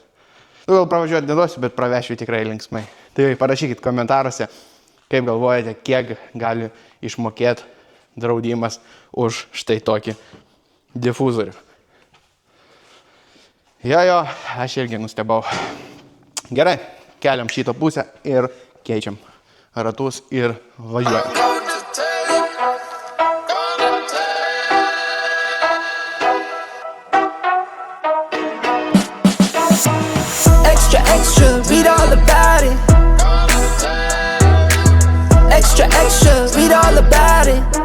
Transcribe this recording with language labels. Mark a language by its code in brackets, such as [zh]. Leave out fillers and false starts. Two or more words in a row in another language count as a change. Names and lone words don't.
[lt] Gal pravažiuoti neduosiu, bet pravešiu tikrai linksmai. Tai parašykit komentaruose, kaip galvojate, kiek gali išmokėti draudimas už štai tokį difuzorių. Jo, aš irgi nustebau. Gerai, keliam šitą pusę ir keičiam ratus ir važiuojam. [en] Extra, read all about it. Extra, read all about it.